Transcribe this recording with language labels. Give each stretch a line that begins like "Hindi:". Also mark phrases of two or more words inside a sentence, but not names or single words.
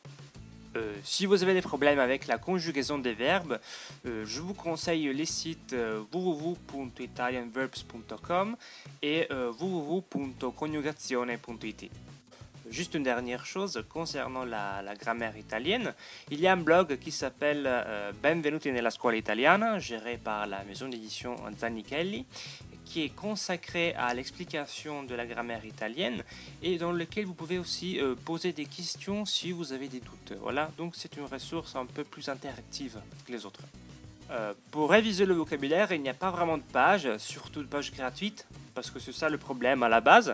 French: Si vous avez des problèmes avec la conjugaison des verbes, je vous conseille les sites www.italianverbs.com et www.coniugazione.it. Juste une dernière chose concernant la grammaire italienne, il y a un blog qui s'appelle Benvenuti nella scuola italiana, géré par la maison d'édition Zanichelli, qui est consacré à l'explication de la grammaire italienne et dans lequel vous pouvez aussi poser des questions si vous avez des doutes. Voilà, donc c'est une ressource un peu plus interactive que les autres. Pour réviser le vocabulaire, il n'y a pas vraiment de pages, surtout de pages gratuites, parce que c'est ça le problème à la base.